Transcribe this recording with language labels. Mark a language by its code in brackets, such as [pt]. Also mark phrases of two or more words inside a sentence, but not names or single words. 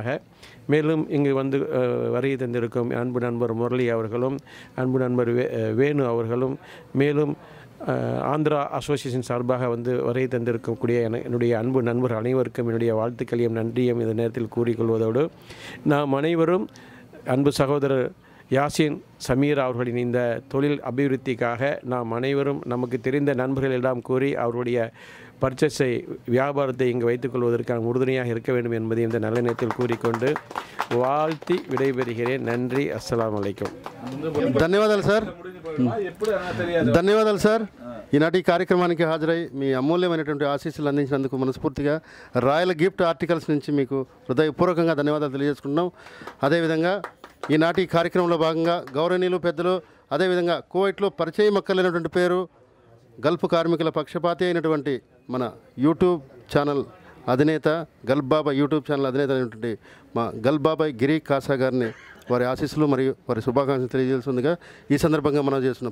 [ta] மேலும் இங்கு வந்து வருகை தந்திருக்கும் அன்பு நண்பர் முரளி அவர்களும், அன்பு நண்பர் வேணு அவர்களும், மேலும் ஆந்திரா அசோசியேஷன் சார்பாக வந்து வருகை தந்திருக்கக்கூடிய என்னுடைய அன்பு நண்பர் அனைவருக்கும் என்னுடைய வாழ்த்துக்களையும் நன்றியும் இந்த நேரத்தில் கூறிக்கொள்வதோடு, நாம் அனைவரும் அன்பு சகோதரர் யாசின் சமீரா அவர்களின் இந்த தொழில் அபிவிருத்திக்காக நாம் அனைவரும் நமக்கு தெரிந்த நண்பர்களிடம் கூறி அவருடைய பர்ச்சேஸை வியாபாரத்தை இங்கு வைத்துக்கொள்வதற்கான உறுதுணையாக இருக்க வேண்டும் என்பதை இந்த நல்ல நேரத்தில் கூறிக்கொண்டு வாழ்த்தி విడైపెరిగిరేన్. [ar] నன்றి. السلام عليكم. [te] ధన్యవాదాలు సార్. ధన్యవాదాలు సార్. ఈనాటి కార్యక్రమానికి హాజరై మీ అమూల్యమైనటువంటి ఆశీస్సులు అందించినందుకు మనస్ఫూర్తిగా రాయల్ గిఫ్ట్ ఆర్టికల్స్ నుంచి మీకు హృదయపూర్వకంగా ధన్యవాదాలు తెలియజేసుకుంటున్నాం. అదేవిధంగా ఈనాటి కార్యక్రమంలో భాగంగా గౌరవనీయులు పెద్దలు, అదేవిధంగా కువైట్లో పరిచయం అక్కర్లేనటువంటి పేరు, గల్ఫ్ కార్మికుల పక్షపాతి అయినటువంటి మన [en] YouTube channel [te] అధినేత గల్ఫ్ బాబాయ్ [en] YouTube channel [te] అధినేత అయినటువంటి మా గల్ఫ్ బాబాయ్ గిరి కాసా గారిని వారి ఆశీస్సులు మరియు వారి శుభాకాంక్షలు తెలియజేస్తుందిగా ఈ సందర్భంగా మనం చేస్తున్నాం.